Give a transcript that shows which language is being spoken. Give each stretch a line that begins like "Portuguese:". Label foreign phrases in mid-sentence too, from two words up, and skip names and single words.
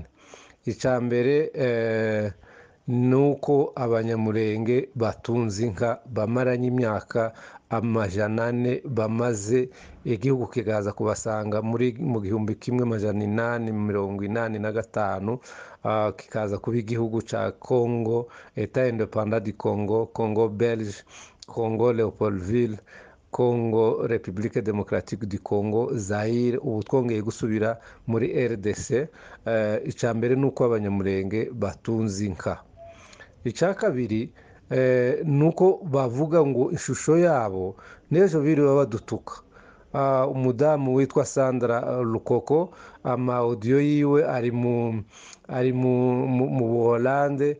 Kinyarwanda: Icya mbere ni uko abanyamurenge batunze inka bamaranye imyaka 400 bamaze, igihugu kikaza kubasanga mu 1885 kikaza kuba igihugu cya Congo, Etat indépendant du Congo, Congo Belge, Congo Leopoldville, Congo République démocratique du Congo, Zaire. Ubu twongeye gusubira muri RDC. Icya mbere ni uko abanyamurenge batunze inka. Icya kabiri ni uko bavuga ngo ishusho yabo n'ejo biriwe badutuka. Umudamu witwa Sandra Lukoko, amaudiyo yiwe ari mu Buholande,